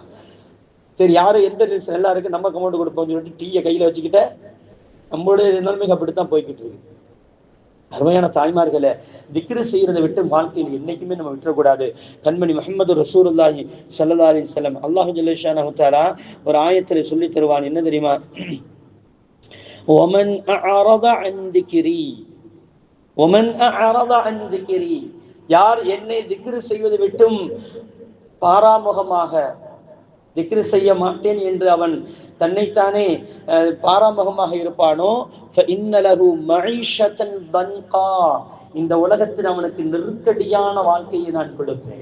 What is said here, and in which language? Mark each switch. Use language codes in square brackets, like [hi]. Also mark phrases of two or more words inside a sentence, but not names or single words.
[ta] சரி யாரும் எந்த ரீல்ஸ் நல்லா இருக்கு நம்ம கமெண்ட் கொடுப்போம்னு சொல்லிட்டு டீயை கையில வச்சுக்கிட்ட நம்மளுடைய நிலைமைக்கு அப்படித்தான் போய்கிட்டு இருக்கு. அருமையான தாய்மார்களே, திக்ரு செய்யறதை விட்டு வாழ்க்கையில் என்னைக்குமே நம்ம விட்டுறக்கூடாது. கண்மணி முஹம்மது [ar] رسول الله صلى الله عليه وسلم [ta] அல்லாஹ் [ar] جل شأنه تعالى [ta] ஒரு ஆயத்திலே சொல்லி தருவான், என்ன தெரியுமா? [ar] ومن اعرض عن ذكري ومن اعرض عن ذكري, [ta] யார் என்னை திக்ரு செய்வதை விட்டும் பாராமுகமாக திக்ரு செய்ய மாட்டேன் என்று அவன் தன்னைத்தானே பாராமுகமாக இருப்பானோ, இந்த உலகத்தில் அவனுக்கு நெருக்கடியான வாழ்க்கையை நான் கொடுப்பேன்.